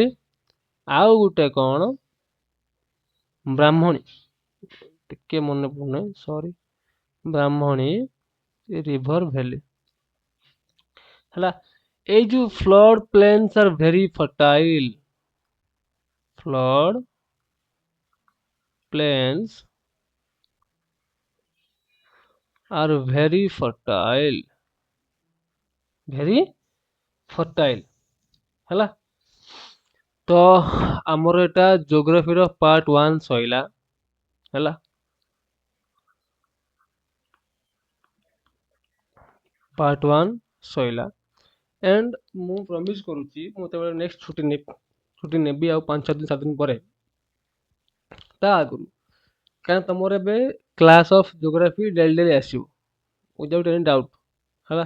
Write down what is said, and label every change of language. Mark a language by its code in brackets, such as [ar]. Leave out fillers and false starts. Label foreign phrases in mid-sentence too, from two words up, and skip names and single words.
[or] ଆଉ ଗୋଟେ କଣ ବ୍ରାହ୍ମଣୀ ଟିକେ ମନେ ପଡୁନି ସରି ବ୍ରାହ୍ମଣୀ [en] river valley [or] ହେଲା। ଏଇ ଯୋଉ [en] flood plains are very fertile. flood plains are very fertile। very fertile ହେଲା। [or] ତ ଆମର ଏଟା ଜିଓଗ୍ରାଫି ର ପାର୍ଟ 1 ସଇଲା ହେଲା। ପାର୍ଟ 1 ସଇଲା ଏଣ୍ଡ ମୁଁ ପ୍ରମିସ କରୁଛି ମୁଁ ଯେତେବେଳେ ନେକ୍ସଟ ଛୁଟି ନେବି ଆଉ 5-6 ଦିନ 7 ଦିନ ପରେ ତା ଆଗରୁ କାରଣ ତମର ଏବେ [en] class of geography daily daily [or] ଆସିବ [en] without any doubt [or] ହେଲା।